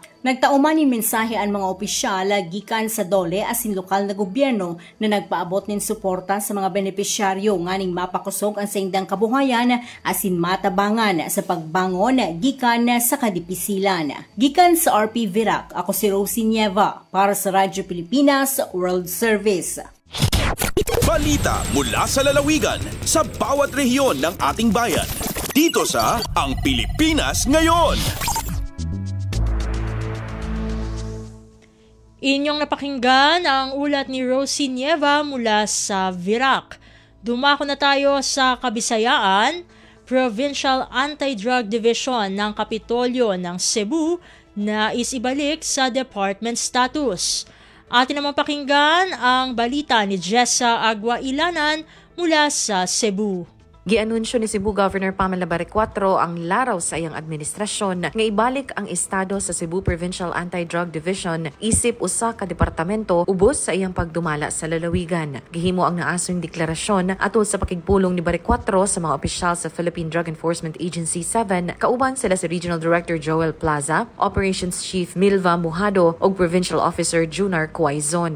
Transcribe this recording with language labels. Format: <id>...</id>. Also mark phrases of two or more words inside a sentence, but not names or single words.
<bik>Nagtauman ni mensahe ang mga opisyal gikan sa DOLE asin lokal na gobyerno na nagpaabot nin suporta sa mga benepisyaryo nganing mapakusog ang saindang kabuhayan asin matabangan sa pagbangon gikan sa kadipisilan. Gikan sa RP VIRAC, ako si Rosie Nieva para sa Radyo Pilipinas World Service.</bik> <tl>Balita mula sa lalawigan sa bawat rehiyon ng ating bayan. Dito sa Ang Pilipinas Ngayon. Inyong napakinggan ang ulat ni Rosie Nieva mula sa VIRAC. Dumako na tayo sa Kabisayaan. Provincial Anti-Drug Division ng Kapitolyo ng Cebu na isibalik sa department status. Atin naman pakinggan ang balita ni Jessa Agua Ilanan mula sa Cebu.</tl> <ceb>Gianunsyo ni Cebu Governor Pamela Barrecuatro ang laraw sa iyang administrasyon nga ibalik ang estado sa Cebu Provincial Anti-Drug Division isip usa ka departamento ubos sa iyang pagdumala sa lalawigan. Gihimo ang naasong deklarasyon atol sa pakigpulong ni Barrecuatro sa mga opisyal sa Philippine Drug Enforcement Agency 7, kauban sila si Regional Director Joel Plaza, Operations Chief Milva Mujado ug Provincial Officer Junar Quaizon.</ceb>